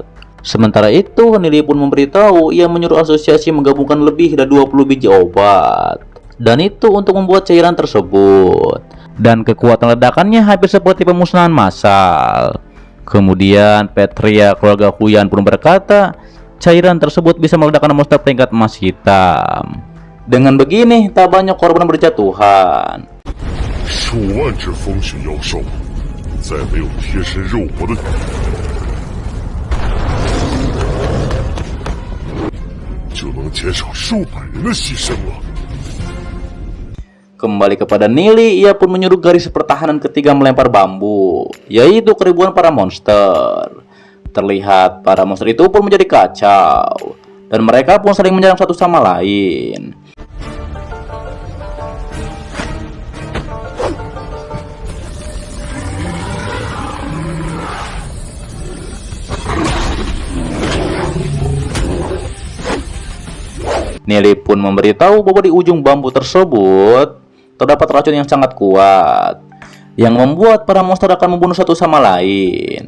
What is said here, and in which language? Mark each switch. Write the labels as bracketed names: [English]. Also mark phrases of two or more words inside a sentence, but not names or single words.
[Indonesian] Sementara itu, Nili pun memberitahu ia menyuruh asosiasi menggabungkan lebih dari 20 biji obat, dan itu untuk membuat cairan tersebut. Dan kekuatan ledakannya hampir seperti pemusnahan massal. Kemudian Petria keluarga Huyan pun berkata cairan tersebut bisa meledakkan monster peringkat emas hitam. Dengan begini tak banyak korban berjatuhan. [Chinese] 数万只风雪妖兽，在没有贴身肉搏的就能减少数百人的牺牲了。 [Indonesian] Kembali kepada Nili, ia pun menyuruh garis pertahanan ketiga melempar bambu, yaitu keribuan para monster. Terlihat para monster itu pun menjadi kacau, dan mereka pun saling menyerang satu sama lain. Nili pun memberitahu bahwa di ujung bambu tersebut terdapat racun yang sangat kuat, yang membuat para monster akan membunuh satu sama lain.